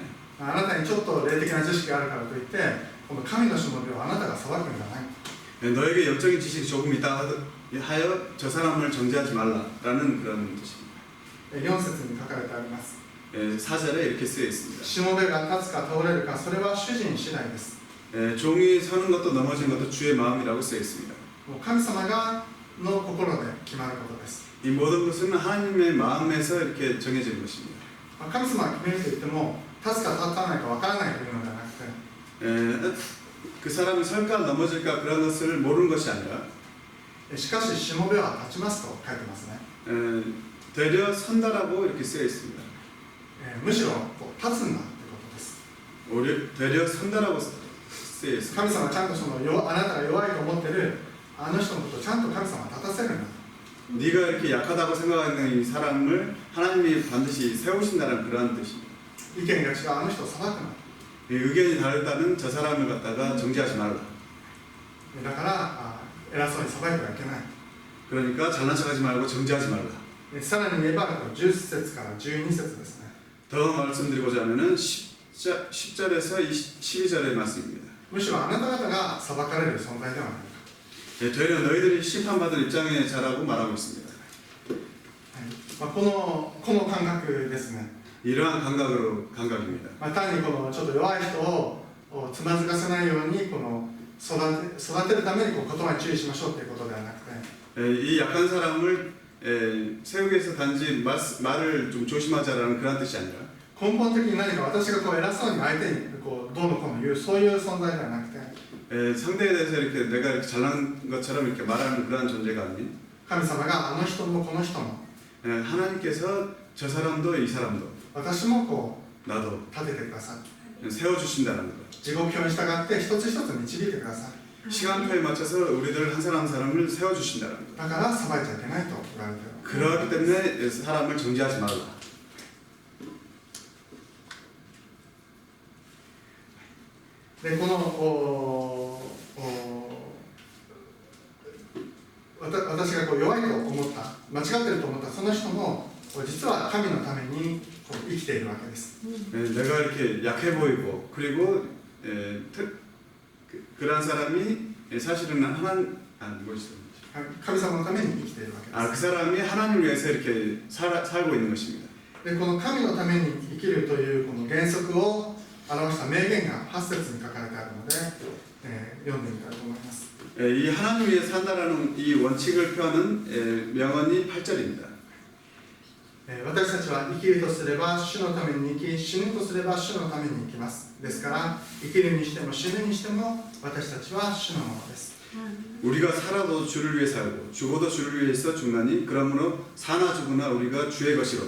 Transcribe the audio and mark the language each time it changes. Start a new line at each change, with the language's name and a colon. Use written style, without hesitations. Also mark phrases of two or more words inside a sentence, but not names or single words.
Japanese: あなたにちょっと霊的な知識があるからといってこの神のしもべをあなたが裁くんじゃない。
Korean: 너에게 영적인 지식이 조금 있다 하여 저 사람을 정죄하지 말라라는 그런 뜻입니다.
Japanese: 4 節に書かれてあります。
Korean: 4절에 이렇게 쓰여 있습니다.
Japanese: しもべが立つか倒れるかそれは主人次第です。
Korean: 종이 서는 것도 넘어지는 것도 주의 마음이라고 쓰여 있습니다.
Japanese: もう神様がの心で決まることです。
Korean: 이 모든 것은 하나님의 마음에서 이렇게 정해지는 것입니다.
Japanese: 神様が決めると言っても立つか立たないかわからないというのではなくて、
Korean: 그 사람이 설까 넘어질까 그런 것을 모르는 것이 아니라
Japanese: しかししもべは立ちますと書いてますね。
Korean: 되려 선다라고 이렇게 쓰여 있습니다.
Japanese: むしろ立つんだということです。
Korean: 되려 선다라고 쓰여 있습니다.
Japanese: 神様はちゃんとあなたが弱いと思ってるあの人のことをちゃんと神様は立たせるんだ。
Korean: 네가 이렇게 약하다고 생각하는 이 사람을 하나님이 반드시 세우신다는 그러한 뜻입니다.
Japanese: 意見が違うあの人を裁くんだ。
Korean: 의견이 다르다는 저 사람을 갖다가 정죄하지 말라.
Japanese: だから偉そうに裁いてはいけない。
Korean: 그러니까 잘난 척하지 말고 정죄하지 말라.
Japanese: さらに言えば10節から12節ですね。
Korean: 더 말씀드리고자 하면은 10절에서 12절의 말씀입니다.
Japanese: むしろあなた方が裁かれる存在ではないか。
Korean: 되려 너희들이 심판받을 입장에 자라고 말하고 있습니다.
Japanese: この感覚ですね。
Korean: 이러한 감각입니다.
Japanese: 単にちょっと弱い人をつまずかせないように育てるために言葉に注意しましょうということではなくて、
Korean: 이 약한 사람을 세우기 위해서 단지 말을 좀 조심하자라는 그런 뜻이 아니라
Japanese: 根本的に何か私が偉そうに相手にどうのこうの言うそういう存在ではなくて、
Korean: 상대에 대해서 이렇게 내가 이렇게 잘난 것처럼 이렇게 말하는 그런 존재가 아닌
Japanese: 神様があの人もこの人も
Korean: 하나님께서 저 사람도 이 사람도
Japanese: 私も
Korean: 나도
Japanese: 立ててください。
Korean: 세워주신다는 것.
Japanese: 地獄表に従って一つ一つ導いてください。
Korean: 시간표에 맞춰서 우리들 한 사람 한 사람을 세워주신다는 것.
Japanese: だから裁いちゃいけないと言われている。
Korean: 그렇기 때문에 사람을 정죄하지 말라.
Japanese: で私が弱いと思った、間違ってると思ったその人も実は神のためにこう生きているわけです。
Korean: 내가 이렇게 약해 보이고 그리고 그런 사람이 사실은 뭐지?
Japanese: 神様のために生きているわけです。
Korean: 그 사람이 하나님을 위해서 이렇게 살고 있는 것입니다.
Japanese: でこの神のために生きるというこの原則を表した名言が8節に書かれてあるので、読んでみたいと思います。
Korean: 이 하나님을 위해 산다라는 이 원칙을 표하는 명언이 8절입니다.
Japanese: 私たちは生きるとすれば主のために生き、死ぬとすれば主のために生きます。ですから生きるにしても死ぬにしても私たちは主のものです。
Korean: 우리가 살아도 주를 위해 살고 죽어도 주를 위해서 죽나니 그러므로 사나 죽으나 우리가 주의 것이로다.